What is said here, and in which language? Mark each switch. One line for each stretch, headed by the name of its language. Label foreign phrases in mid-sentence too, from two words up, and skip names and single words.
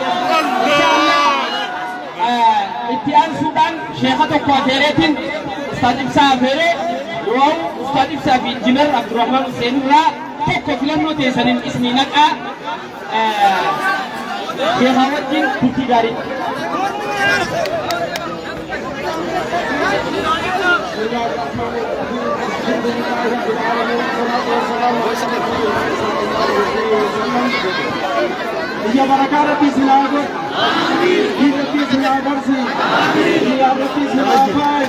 Oromo: Ittiaan Suudaan Sheekha tokko afeereetiin Ustaad Ibsaa afeeree yoo Ustaad Ibsaa fi Injiinar Abdurrahmaan Hussein irraa tokko filannoo teessaniin isinii naqaa Sheekha wajjin turtii gaarii.
Arabic: يا بركة ربي سلامك. ربي سلامك سي. يا ربي سلامك.